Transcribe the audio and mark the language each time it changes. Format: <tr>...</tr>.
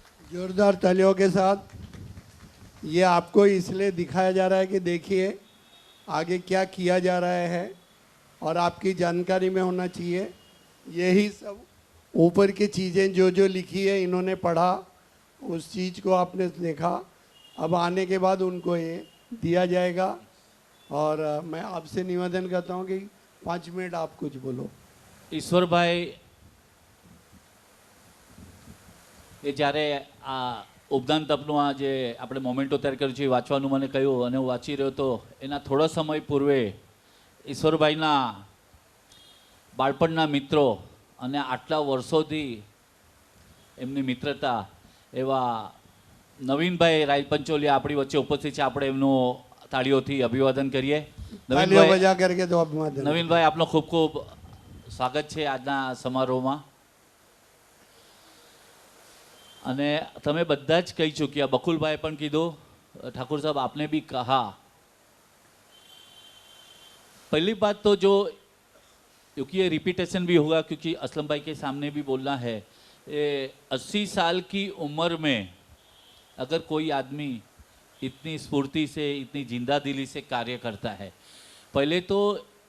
<hi>जोरदार तालियों के साथ ये आपको इसलिए दिखाया जा रहा है कि देखिए आगे क्या किया जा रहा है और आपकी जानकारी में होना चाहिए. यही सब ऊपर की चीज़ें जो जो लिखी है इन्होंने पढ़ा, उस चीज़ को आपने देखा, अब आने के बाद उनको ये दिया जाएगा. और मैं आपसे निवेदन करता हूँ कि 5 मिनट आप कुछ बोलो.</hi> <gu>ઈશ્વરભાઈ એ જ્યારે આ ઉપદાન તપનું આ જે આપણે મોમેન્ટો તૈયાર કર્યું છે એ વાંચવાનું મને કહ્યું અને હું વાંચી રહ્યો હતો. એના થોડા સમય પૂર્વે ઈશ્વરભાઈના બાળપણના મિત્રો અને આટલા વર્ષોથી એમની મિત્રતા એવા નવીનભાઈ રાય પંચોલિયા આપણી વચ્ચે ઉપસ્થિત છે. આપણે એમનું તાળીઓથી અભિવાદન કરીએ.</gu> <hi>तालियां बजा करके तो अभिवादन.</hi> <gu>નવીનભાઈ આપનો ખૂબ ખૂબ સ્વાગત છે આજના સમારોહમાં. અને તમે બધા જ કહી ચૂક્યા, બકુલભાઈ પણ કીધું,</gu> <hi>ठाकुर साहब आपने भी कहा. पहली बात तो जो क्योंकि ये रिपीटेशन भी होगा क्योंकि असलम भाई के सामने भी बोलना है, 80 साल की उम्र में अगर कोई आदमी इतनी स्फूर्ति से इतनी जिंदा दिली से कार्य करता है, पहले तो</hi>